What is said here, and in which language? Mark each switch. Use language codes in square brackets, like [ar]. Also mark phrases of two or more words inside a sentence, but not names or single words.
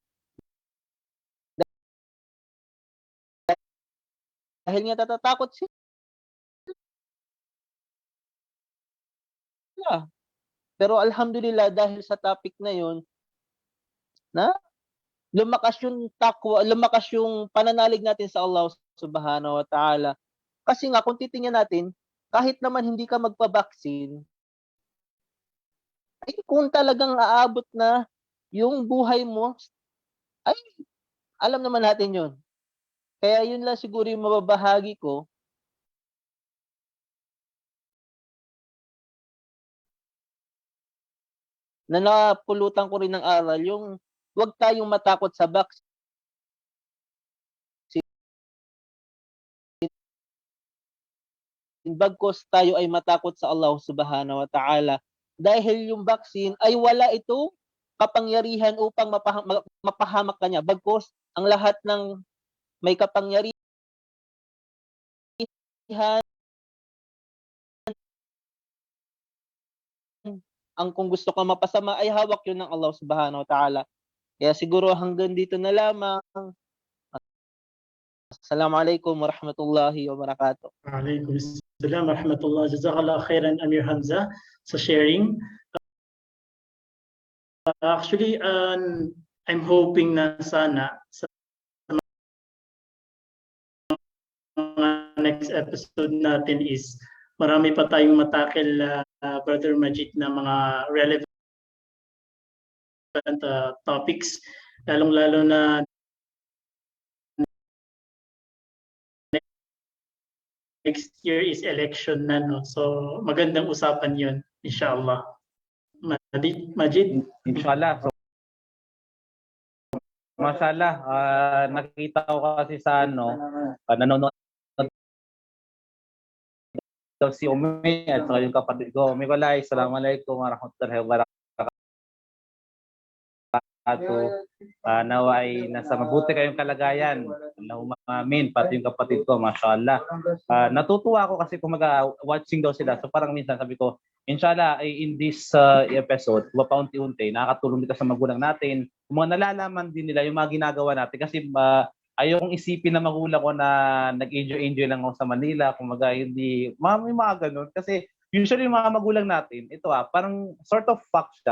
[tl] Dahil nga natatakot sila. Pero alhamdulillah, dahil sa topic na yun, na lumakas yung takwa, lumakas yung pananalig natin sa Allah [ar] سبحانه وتعالى. [tl] Kasi nga, kung titingnan natin, kahit naman hindi ka magpabaksin, ay kung talagang aabot na yung buhay mo, ay alam naman natin yun. Kaya yun lang siguro yung mababahagi ko. Na napulutan ko rin ng aral, yung huwag tayong matakot sa vaccine. Bagkos tayo ay matakot sa Allah [ar] سبحانه وتعالى. [tl] Dahil yung vaccine ay wala itong kapangyarihan upang mapahamak ka niya. Bagkos ang lahat ng may kapangyarihan ang kung gusto ka mapasama ay hawak yun ng Allah [ar] سبحانه وتعالى. [tl] Kaya siguro hanggang dito na lamang. [ar] السلام عليكم ورحمة الله وبركاته. وعليكم السلام ورحمة الله. جزاك الله خيرا [tl] Amir Hamza sa sharing. [en] Actually, I'm hoping [tl] na sana sa [en] next episode [tl] natin is marami pa tayong matakil, Brother Majid, na mga [en] relevant topics, [tl] lalong-lalo na [en] next year is election [tl] na, no? So magandang usapan yun, inshallah. Majid? Inshallah. So, mashallah, nakita ko kasi sa nanonood daw si Umi at saka yung kapatid ko. Umi Kulay, [ar] السلام عليكم ورحمة الله وبركاته. [tl] Nawa ay nasa mabuti kayong kalagayan. [ar] اللهم آمين. [tl] Pati yung kapatid ko, mashallah. Natutuwa ako kasi kung watching daw sila. So parang minsan sabi ko, inshallah, [en] in this episode, [tl] paunti-unti, nakakatulong dito sa magulang natin. Kung mga nalalaman din nila yung mga ginagawa natin. Kasi ayokong isipin na magulang ko na nag-enjoy lang ako sa Manila. Kung hindi, may mga ganun. Kasi usually yung mga magulang natin, ito parang [en] sort of fact [tl] siya.